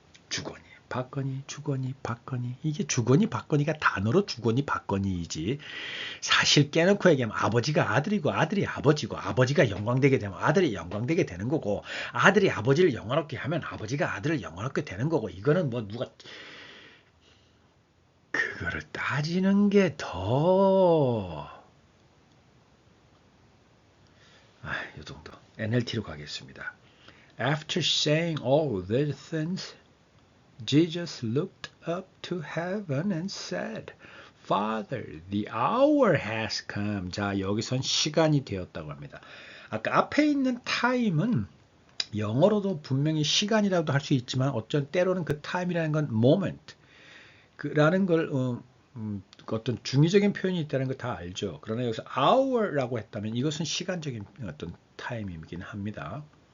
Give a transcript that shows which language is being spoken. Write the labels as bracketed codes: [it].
[ko] 주거니 받거니 주거니 받거니, 이게 주거니 받거니가 단어로 주거니 받거니이지 사실 깨놓고 얘기하면 아버지가 아들이고 아들이 아버지고 아버지가 영광되게 되면 아들이 영광되게 되는 거고 아들이 아버지를 영광롭게 하면 아버지가 아들을 영광롭게 되는 거고, 이거는 뭐 누가 그거를 따지는 게 더 이 정도. NLT로 가겠습니다. [en] After saying all these things, Jesus looked up to heaven and said, Father, the hour has come. [ko] 자, 여기선 시간이 되었다고 합니다. 아까 앞에 있는 time은 영어로도 분명히 시간이라고도 할 수 있지만 어쩐 때로는 그 time이라는 건 moment 라는 걸 어떤 중의적인 표현이 있다는 거 다 알죠. 그러나 여기서 hour라고 했다면 이것은 시간적인 어떤 타임이긴 합니다.